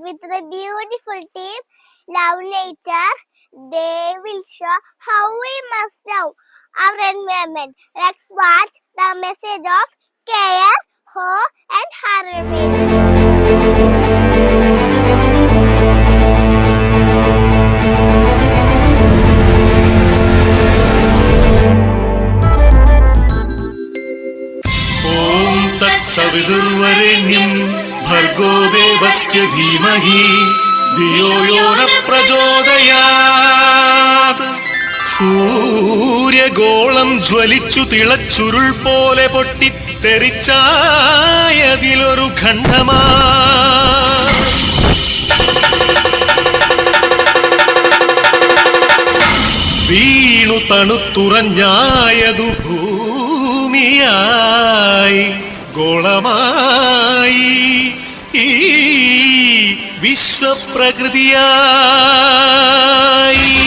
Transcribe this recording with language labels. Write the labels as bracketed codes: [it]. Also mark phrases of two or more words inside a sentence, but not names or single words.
[en] With the beautiful team Love Nature, they will show how we must love our environment. Let's watch the message of care, hope and harmony. [sa] सविदुर्वरेण्यं भर्गो देवस्य धीमहि धियो यो न प्रचोदयात्. [ml] സൂര്യഗോളം ജ്വലിച്ചു തിളച്ചുരുൾ പോലെ പൊട്ടിത്തെറിച്ചായതിലൊരു ഖണ്ഡമാ വീണു തണുത്തുറഞ്ഞായതു ഭൂമിയായി ഗോളമായി ഈ വിശ്വപ്രകൃതിയായി.